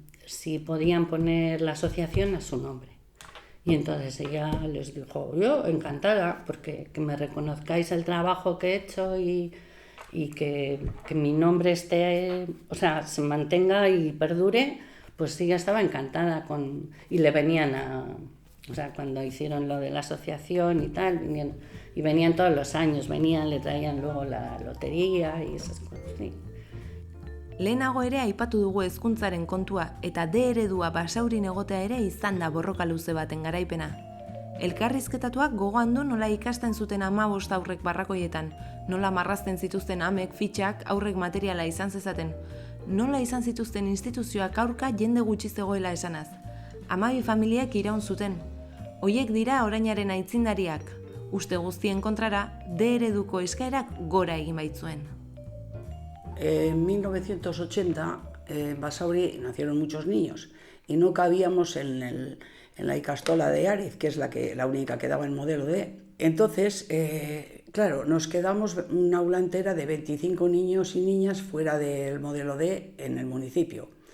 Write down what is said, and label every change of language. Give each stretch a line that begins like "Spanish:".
Spanish: si podían poner la asociación a su nombre. Y entonces ella les dijo, yo encantada, porque que me reconozcáis el trabajo que he hecho y que mi nombre esté, o sea, se mantenga y perdure, pues ella estaba encantada y le venían o sea, cuando hicieron lo de la asociación y tal, venían todos los años, le traían luego la lotería y esas cosas, sí.
Basque: Lehenago ere aipatu dugu hezkuntzaren kontua eta D eredua Basaurin egotea ere izan da borroka luze baten garaipena. Elkarrizketatuak gogoan du nola ikasten zuten 15 aurrek barrakoietan, nola marrazten zituzten amek, fitxak, aurrek materiala izan zezaten, nola izan zituzten instituzioak aurka jende gutxi zegoela esanaz. 12 familiak iraun zuten. Hoiek dira orainaren aitzindariak. Uste guztien kontrara, D ereduko eskaerak gora egin baitzuen.
Spanish: En 1980 en Basauri nacieron muchos niños y no cabíamos en la ikastola de Ariz, que es la única que daba el modelo D. Entonces, claro, nos quedamos una aula entera de 25 niños y niñas fuera del modelo D en el municipio.